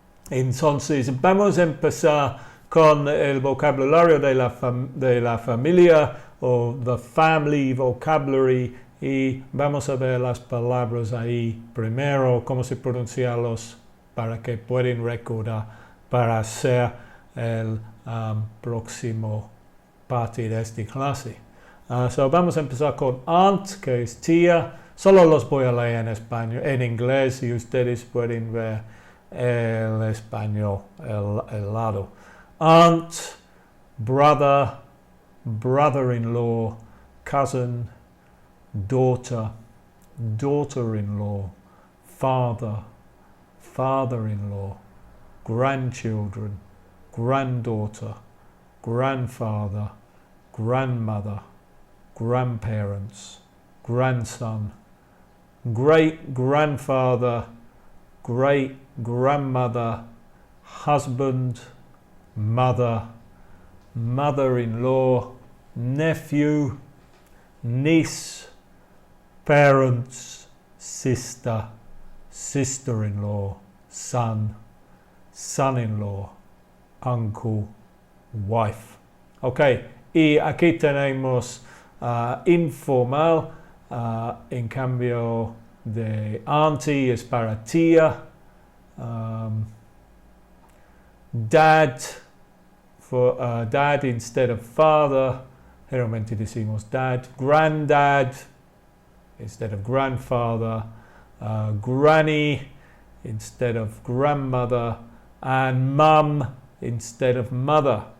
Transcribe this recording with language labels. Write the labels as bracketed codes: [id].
[es] Entonces vamos a empezar con el vocabulario de la familia o [en] the family vocabulary [es] y vamos a ver las palabras ahí primero, cómo se pronunciarlos para que puedan recordar para hacer el próximo parte de esta clase. So vamos a empezar con aunt, que es tía. Solo los voy a leer en español, en inglés, y ustedes pueden ver el español, el lado. [en] Aunt, brother, brother-in-law, cousin, daughter, daughter-in-law, father, father-in-law, grandchildren, granddaughter, grandfather, grandmother, grandparents, grandson, great-grandfather, great-grandmother, husband, mother, mother-in-law, nephew, niece, parents, sister, sister-in-law, son, son-in-law, uncle, wife. [es] Ok, y aquí tenemos informal. En cambio de [en] auntie es para tía, dad, dad instead of father, [es] generalmente decimos [en] dad, granddad instead of grandfather, granny instead of grandmother, and mum instead of mother.